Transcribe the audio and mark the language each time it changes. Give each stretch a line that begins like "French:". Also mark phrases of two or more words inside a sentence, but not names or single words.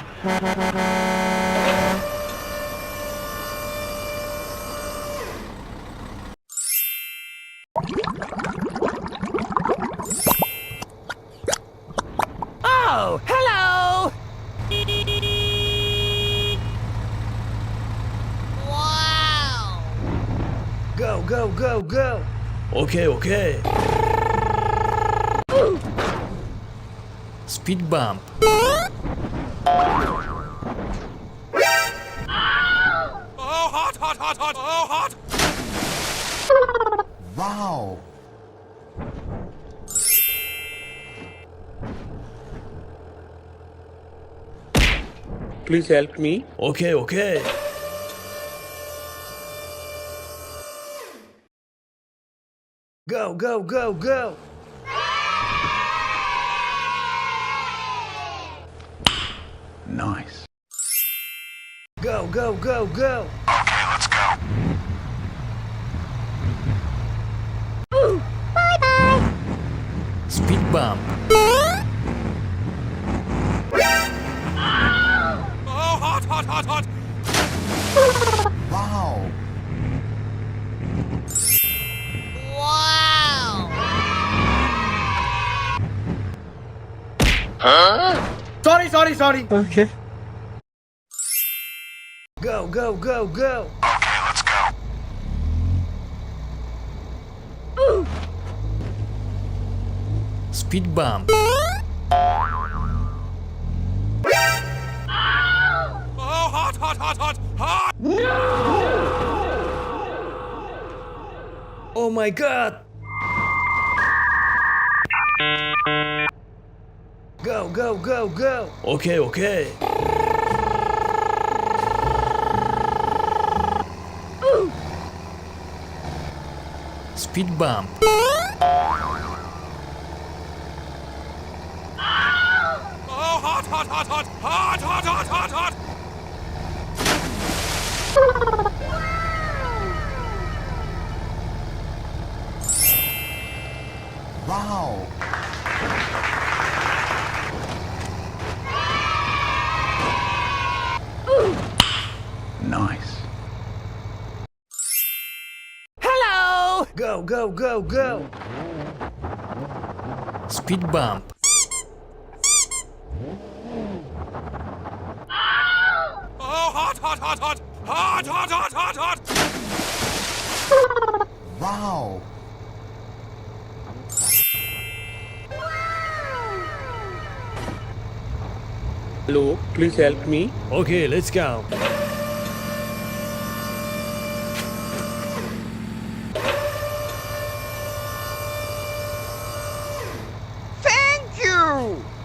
English: Oh, hello! Wow! Go, go, go, go! Okay, okay. Speed bump. Oh, hot, hot, hot, hot, oh, hot! Wow! Please help me. Okay, okay. Go, go, go, go! Nice. Go, go, go, go! Okay, let's go. Speed bump. Oh, hot, hot, hot, hot! Wow! Wow! Sorry. Okay. Go, go, go, go! Okay, let's go. Speed bump. Oh, hot, hot, hot, hot, hot! Oh my god! Go, go, go, go! Okay, okay. Speed bump. Oh, hot, hot, hot, hot, hot, hot, hot, hot, hot! Wow! Nice. Hello! Go, go, go, go! Speed bump. Oh, hot, hot, hot, hot, hot, hot, hot, hot, hot! Wow! Hello, please help me. Okay, let's go. Thank you!